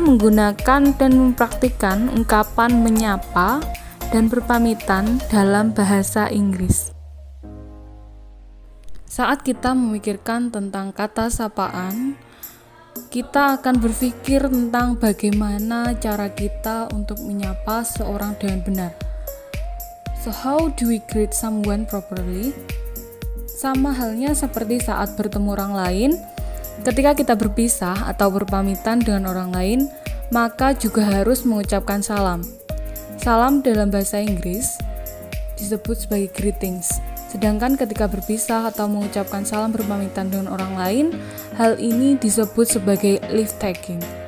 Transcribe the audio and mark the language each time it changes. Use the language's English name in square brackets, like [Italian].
[Indonesian] Menggunakan dan mempraktikkan ungkapan menyapa dan berpamitan dalam bahasa Inggris. Saat kita memikirkan tentang kata sapaan, kita akan berpikir tentang bagaimana cara kita untuk menyapa seorang dengan benar. [English] So how do we greet someone properly? [Indonesian] Sama halnya seperti saat bertemu orang lain, ketika kita berpisah atau berpamitan dengan orang lain, maka juga harus mengucapkan salam. Salam dalam bahasa Inggris disebut sebagai greetings. Sedangkan ketika berpisah atau mengucapkan salam berpamitan dengan orang lain, hal ini disebut sebagai leave taking.